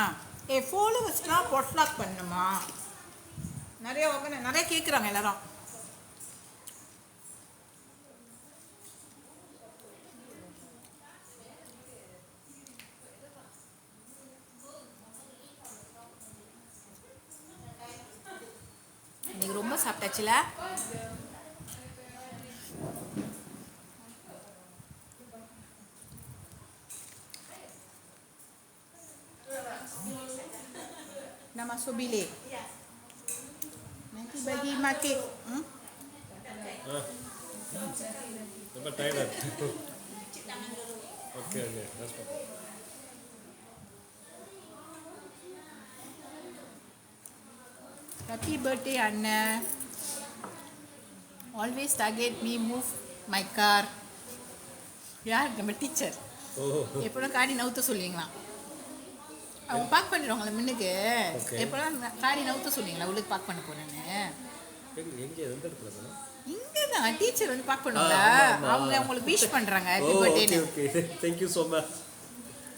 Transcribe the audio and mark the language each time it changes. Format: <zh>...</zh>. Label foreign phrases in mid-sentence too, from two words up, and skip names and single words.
<ta>ஃபாலோவர்ஸ்க்குலாம் பொட்லாக் பண்ணணுமா? நிறைய கேட்குறாங்க எல்லாரும். இன்னைக்கு ரொம்ப சாப்பிட்டாச்சுல.</ta> <ms>Nak masuk bilik? Nanti bagi makan.</ms> <ta>ரொம்ப டயர்டாக இருக்கு.</ta> <en>okay okay</en> <ta>ரெஸ்ட் பண்ணு.</ta> <en>Happy birthday Anna. Always target me, move my car.</en> <ta>யார் நம்ம டீச்சர் எப்போதும் காடி நவுத்த சொல்லுவீங்களா? அவங்க பார்க் பண்ணிடுவாங்களே முன்னுக்கு. எப்போலாம் காடி நவுத்த சொல்லுவீங்களா உள்ளுக்கு பார்க் பண்ண போறேன்னு? எங்கே எந்த இடத்துல போகணும்? இங்கே தான் டீச்சர் வந்து பார்க் பண்ணுவாங்க. அவங்க உங்களுக்கு விஷ் பண்ணுறாங்க</ta> <en>happy birthdayன்னு. okay thank you so much.</en>